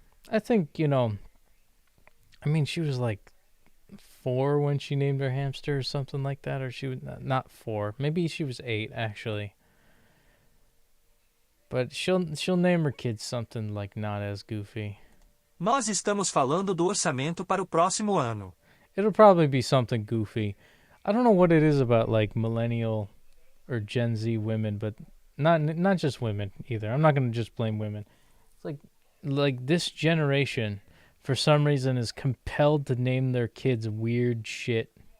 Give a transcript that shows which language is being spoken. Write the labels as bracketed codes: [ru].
[en] I think, she was like 4 when she named her hamster or something like that, or she was not 4. Maybe she was 8 actually. But she'll name her kids something like not as goofy. [pt] Nós estamos falando do orçamento para o próximo ano. [en] It'll probably be something goofy. I don't know what it is about like millennial or Gen Z women, but not just women either. I'm not going to just blame women. It's like this generation for some reason is compelled to name their kids weird shit.